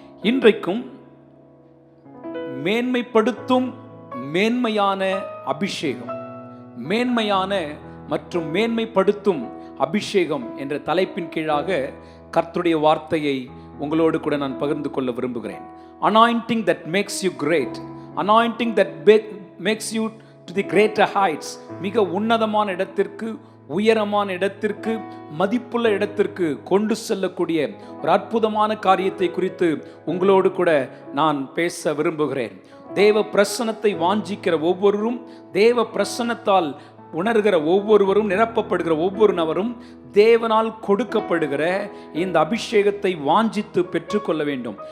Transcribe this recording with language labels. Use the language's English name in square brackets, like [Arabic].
[Tamil] இன்றைக்கும் மேன்மைப்படுத்தும் மேன்மையான அபிஷேகம், மேன்மையான மற்றும் மேன்மைப்படுத்தும் அபிஷேகம் என்ற தலைப்பின் கீழாக கர்த்தருடைய வார்த்தையை உங்களோடு கூட நான் பகிர்ந்து கொள்ள விரும்புகிறேன். [English] Anointing that makes you great, anointing that makes you to the greater heights. [Tamil] மிக உன்னதமான இடத்திற்கு, உயரமான இடத்திற்கு, மதிப்புள்ள இடத்திற்கு கொண்டு செல்லக்கூடிய ஒரு அற்புதமான காரியத்தை குறித்து உங்களோடு கூட நான் பேச விரும்புகிறேன். தேவ பிரசன்னத்தை வாஞ்சிக்கிற ஒவ்வொருவரும், தேவ பிரசன்னத்தால் உணர்கிற ஒவ்வொருவரும், நிரப்பப்படுகிற ஒவ்வொரு நபரும் தேவனால் கொடுக்கப்படுகிற இந்த அபிஷேகத்தை வாஞ்சித்து பெற்றுக்கொள்ள வேண்டும்.